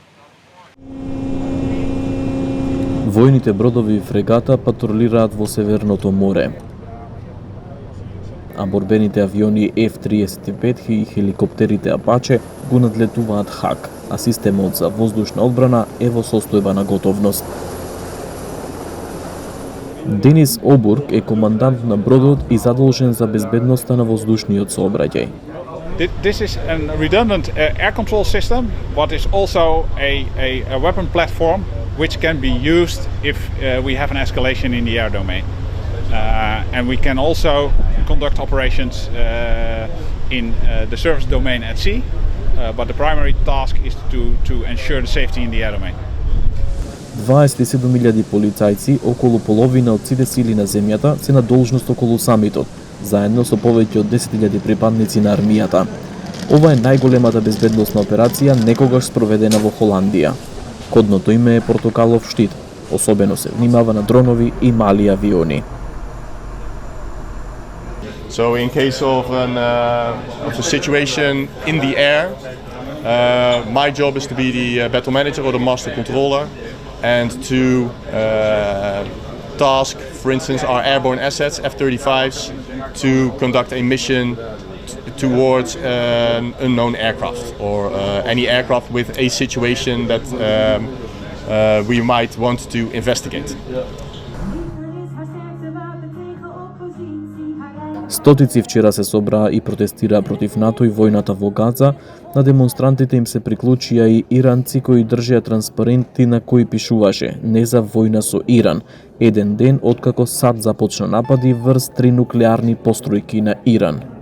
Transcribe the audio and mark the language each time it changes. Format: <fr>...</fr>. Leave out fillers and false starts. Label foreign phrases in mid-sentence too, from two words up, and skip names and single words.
<mk>Војните бродови и фрегата патрулираат во Северното море, а борбените авиони F-35 и хеликоптерите Апаче го надлетуваат Хаг, а системот за воздушна одбрана е во состојба на готовност. Денис Обург е командант на бродот и задолжен за безбедноста на воздушниот сообраќај.</mk> <en>This is a redundant air control system, but is also a weapon platform which can be used if we have an escalation in the air domain. And we can also conduct operations in the surface domain at sea, but the primary task is to ensure the safety in the air domain.</en> <mk>27.000 полицајци, околу половина од сите сили на земјата, се на должност околу самитот, заедно со повеќе од 10.000 припадници на армијата. Ова е најголемата безбедносна операција некогаш спроведена во Холандија. Кодното име е Портокалов штит, особено се внимава на дронови и мали авиони.</mk> <en>So in case of a situation in the air, my job is to be the battle manager or the master controller and to task, for instance, our airborne assets, F-35s, to conduct a mission towards an unknown aircraft or any aircraft with a situation that we might want to investigate.</en> <mk>Стотици вчера се собраа и протестираа против НАТО и војната во Газа. На демонстрантите им се приклучија и иранци кои држеа транспаренти на кои пишуваше "Не за војна со Иран", еден ден откако САД започна напади врз 3 нуклеарни постројки на Иран.</mk>